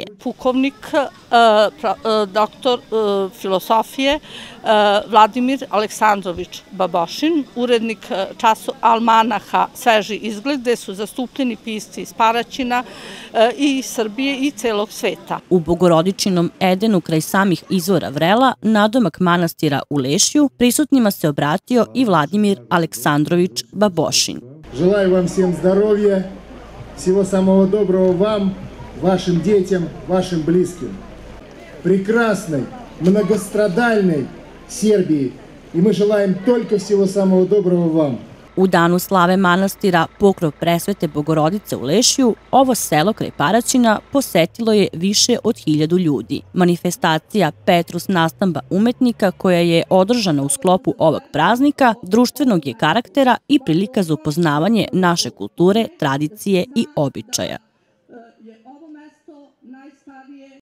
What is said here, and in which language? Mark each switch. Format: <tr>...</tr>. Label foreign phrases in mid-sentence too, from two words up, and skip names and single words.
<sr>Pukovnik, doktor filosofije Vladimir Aleksandrovič Babošin, urednik almanaha Sveži izgled, gde su zastupljeni pisci iz Paraćina i Srbije i celog sveta. U Bogorodičinom Edenu kraj samih izvora Vrela, nadomak manastira u Lešju, prisutnima se obratio i Vladimir Aleksandrovič Babošin.</sr> <ru>Желаю вам всем здоровья, всего самого доброго вам, вашим детям, вашим близким. Прекрасной, многострадальной Сербии. И мы желаем только всего самого доброго вам.</ru> <sr>U danu slave manastira Pokrov Presvete Bogorodice u Lešju, ovo selo kraj Paraćina posetilo je više od 1000 ljudi. Manifestacija Petrus nastamba umetnika koja je održana u sklopu ovog praznika društvenog je karaktera i prilika za upoznavanje naše kulture, tradicije i običaja.</sr>